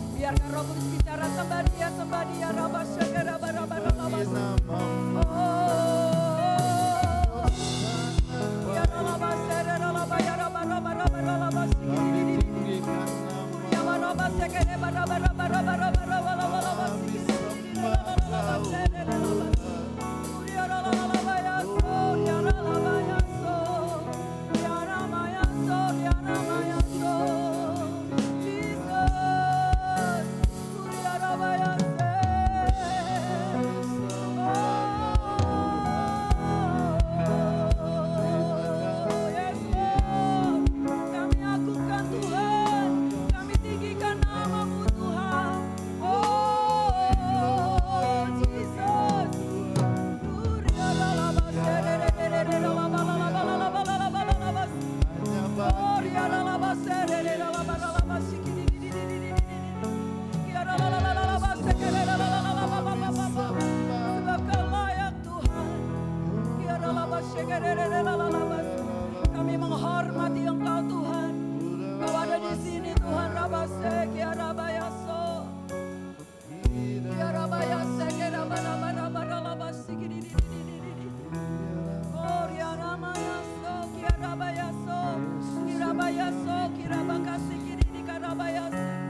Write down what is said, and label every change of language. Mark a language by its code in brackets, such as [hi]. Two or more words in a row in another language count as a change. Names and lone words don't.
[id] Biarkan Roh Kudus bicara, sembah dia, Rabba Syekera, Rabba Rabba. Oh, ya Rabba Syekera, Rabba ya Rabba Rabba Rabba Rabba Sikiri. Ya Rabba Syekera, Rabba Rabba Rabba Rabba Rabba Rabba Sikiri. Rabba Syekera, Rabba. Ya Rabba ya so, ya Rabba ya so. Ya Rabba ya so, ya Rabba ya so. Jesus, ya Rabba ya so. [en] Yes Lord, [id] kami agungkan Tuhan, kami tinggikan nama-Mu Tuhan. Oh Jesus, sebab Kau layak Tuhan. Kami menghormati Engkau Tuhan. Kau ada di sini Tuhan. Rabase kiarabayaso. Kiarabayase kiarabarabarabarabasi kididididididi. Oh kiaramayaso kiarabayaso. Kirabayaso kirabakasi kididi karabayase.